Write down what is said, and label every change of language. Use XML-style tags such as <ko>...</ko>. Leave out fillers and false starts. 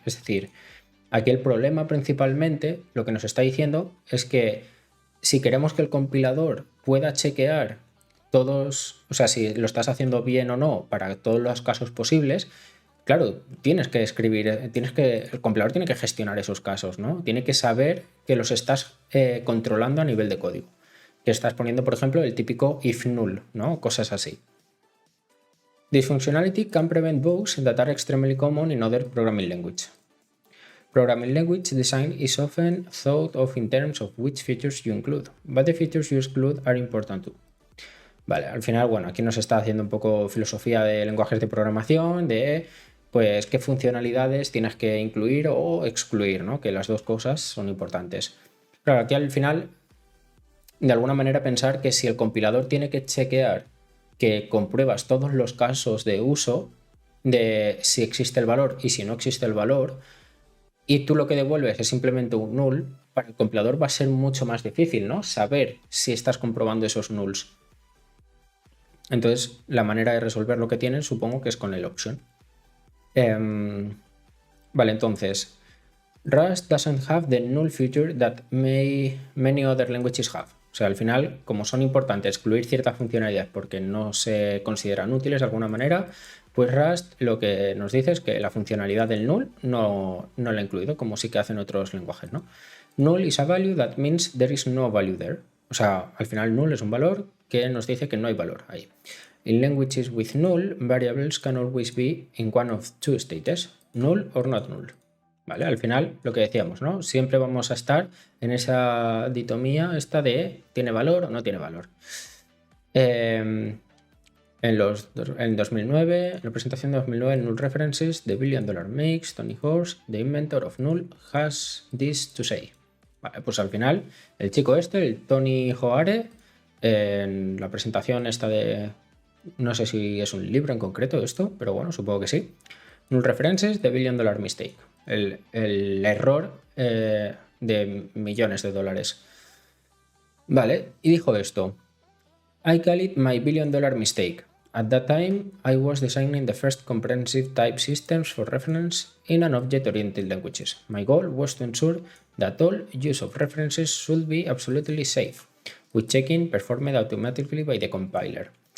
<es>Es decir, aquí el problema principalmente, lo que nos está diciendo es que si queremos que el compilador pueda chequear todos, o sea, si lo estás haciendo bien o no para todos los casos posibles, claro, tienes que escribir, el compilador tiene que gestionar esos casos, ¿no? Tiene que saber que los estás controlando a nivel de código. Que estás poniendo, por ejemplo, el típico if null, ¿no? Cosas así.</es> <en>This functionality can prevent bugs that are extremely common in other programming languages. Programming language design is often thought of in terms of which features you include, but the features you exclude are important too.</en> <es>Vale, al final, bueno, aquí nos está haciendo un poco filosofía de lenguajes de programación, de pues qué funcionalidades tienes que incluir o excluir, ¿no? Que las dos cosas son importantes. Claro, aquí al final, de alguna manera pensar que si el compilador tiene que chequear que compruebas todos los casos de uso de si existe el valor y si no existe el valor, y tú lo que devuelves es simplemente un null, para el compilador va a ser mucho más difícil, ¿no? Saber si estás comprobando esos nulls. Entonces, la manera de resolver lo que tienen supongo que es con el option. Vale, entonces,</es> <en>Rust doesn't have the null feature that many other languages have.</en> <es>O sea, al final, como son importantes excluir ciertas funcionalidades porque no se consideran útiles de alguna manera, pues Rust lo que nos dice es que la funcionalidad del null no la ha incluido, como sí que hacen otros lenguajes, ¿no?</es> <en>Null is a value that means there is no value there.</en> <es>O sea, al final null es un valor que nos dice que no hay valor ahí.</es> <en>In languages with null, variables can always be in one of two states, null or not null.</en> <es>¿Vale? Al final, lo que decíamos, ¿no? Siempre vamos a estar en esa ditomía esta de ¿tiene valor o no tiene valor? En 2009, en la presentación de 2009,</es> <en>Null References, The Billion Dollar Mix, Tony Horse, The Inventor of Null, has this to say.</en> <es>Vale, pues al final, el chico este, el Tony Hoare, en la presentación esta de... No sé si es un libro en concreto esto, pero bueno, supongo que sí. Null References, The Billion Dollar Mistake. El error de millones de dólares. Vale, y dijo esto.</es> <en>I call it my billion-dollar mistake. At that time, I was designing the first comprehensive type systems for reference in an object-oriented languages. My goal was to ensure that all use of references should be absolutely safe, with checking performed automatically by the compiler.</en>